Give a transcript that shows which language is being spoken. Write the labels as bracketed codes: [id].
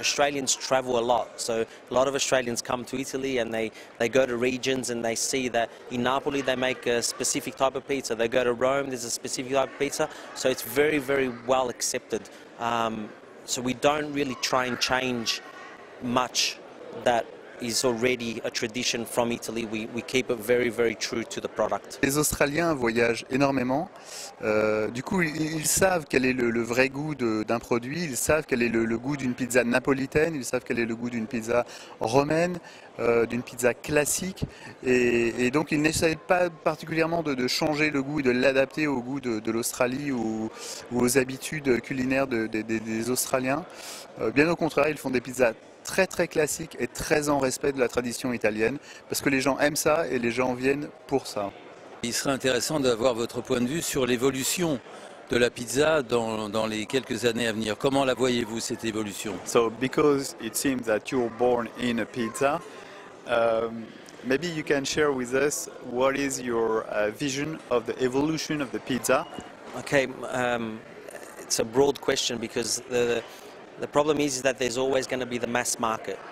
[en] Australians travel a lot, so a lot of Australians come to Italy and they go to regions and they see that in Napoli they make a specific type of pizza. They go to Rome, there's a specific type of pizza, so it's very, very well accepted. So we don't really try and change much that is already a tradition from Italy. We keep it very, very true to the product. [fr] Les Australiens voyagent énormément. Du coup, ils savent quel est le vrai goût d'un produit, ils savent quel est le goût d'une pizza napolitaine, ils savent quel est le goût d'une pizza romaine, d'une pizza classique. Et donc, ils n'essayent pas particulièrement de changer le goût et de l'adapter au goût de l'Australie ou aux habitudes culinaires des Australiens. Bien au contraire, ils font des pizzas très très classique et très en respect de la tradition italienne, parce que les gens aiment ça et les gens viennent pour ça. Il serait intéressant d'avoir votre point de vue sur l'évolution de la pizza dans les quelques années à venir. Comment la voyez-vous, cette évolution? [en] So, because it seems that you're born in a pizza, maybe you can share with us what is your vision of the evolution of the pizza. Okay, it's a broad question because the problem is that there's always going to be the mass market.